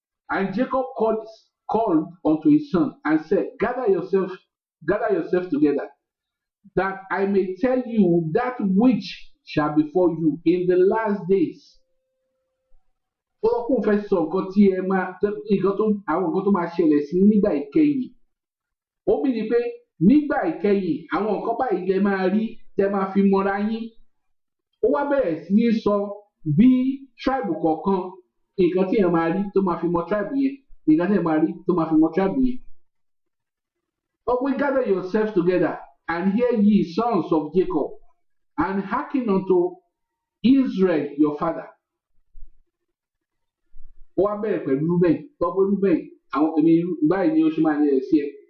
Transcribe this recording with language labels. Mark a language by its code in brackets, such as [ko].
[en] And Jacob called unto his son and said, gather yourself together, that I may tell you that which shall befall you in the last days. [yo] Ọlọ́kùn fẹ́ sọ nǹkan tí àwọn nǹkan tó máa ṣẹlẹ̀ sí nígbà ìkẹyìn. Ó bí ni pé nígbà ìkẹyìn àwọn nǹkan báyìí lẹ máa rí tẹ máa fi mọra yín. Ó wá bẹ̀rẹ̀ sí ní sọ bí tribe kọ̀ọ̀kan nǹkan tí èèyàn máa rí tó máa fi mọ tribe yẹn, nǹkan tí èèyàn máa rí tó máa fi mọ tribe yẹn. Ó pé [en] gather yourselves together and hear ye sons of Jacob, and hearken unto Israel your father. [yo] Ó wá bẹ̀rẹ̀ pẹ̀lú Rúbẹ́n, tọ́pẹ́ Rúbẹ́n, àwọn èmi báyìí ni ó ṣe máa lẹ̀ sí ẹ.